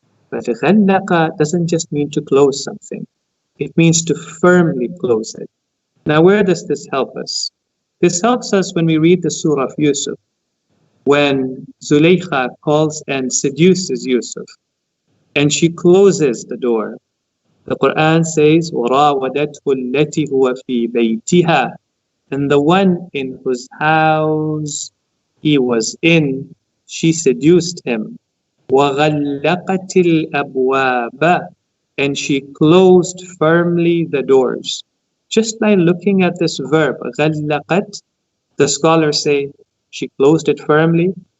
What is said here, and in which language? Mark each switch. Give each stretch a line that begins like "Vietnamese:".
English: But غَلَّقَ doesn't just mean to close something. It means to firmly close it. Now, where does this help us? This helps us when we read the Surah of Yusuf, when Zulaykha calls and seduces Yusuf, and she closes the door. The Quran says,
Arabic: وَرَاوَدَتْهُ الَّتِي هُوَ فِي بَيْتِهَا.
English: And the one in whose house he was in, she seduced him.
Arabic: وَغَلَّقَتِ الْأَبْوَابَ.
English: And she closed firmly the doors. Just by looking at this verb, غَلَّقَتْ, the scholars say she closed it firmly.